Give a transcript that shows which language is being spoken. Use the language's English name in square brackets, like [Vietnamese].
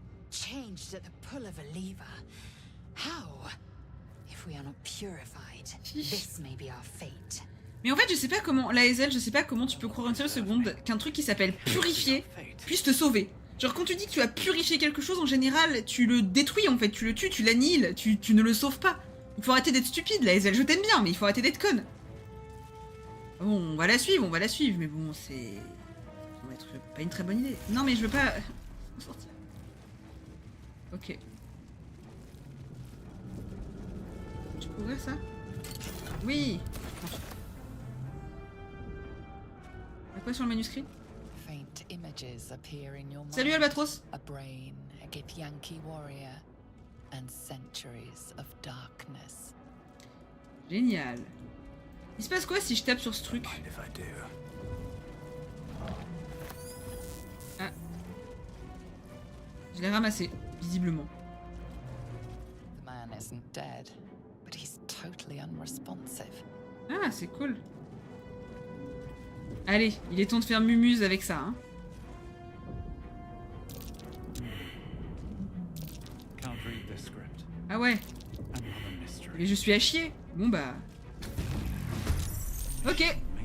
[English] Changed at the pull of a lever. How? If we are not purified, this may be our fate. [French] Mais en fait, je sais pas comment, la SL, je sais pas comment tu peux croire une seule seconde qu'un truc qui s'appelle purifier puisse te sauver. Genre quand tu dis que tu as purifié quelque chose, en général, tu le détruis en fait, tu le tues, tu l'annihiles, tu ne le sauves pas. Il faut arrêter d'être stupide, la SL, je t'aime bien, mais il faut arrêter d'être conne. Bon, on va la suivre, mais bon, c'est... Ça va être pas une très bonne idée. Non mais je veux pas... sortir. Ok. Tu peux ouvrir ça? Oui. Y'a quoi sur le manuscrit? [English] Faint images appear in your mind. [French] Salut Albatros. [English] A brain, a Githyanki warrior, and centuries of darkness. [French] Génial. Il se passe quoi si je tape sur ce truc? [English] Mind if I do? [French] Ah. Je l'ai ramassé, visiblement. [English] The man isn't dead, but he's totally unresponsive. [French] Ah, c'est cool. Allez, il est temps de faire mumuse avec ça, hein. [English] Can't read this script. [French] Ah ouais, [English] Another mystery. [French] mais je suis à chier. Bon bah... Ok.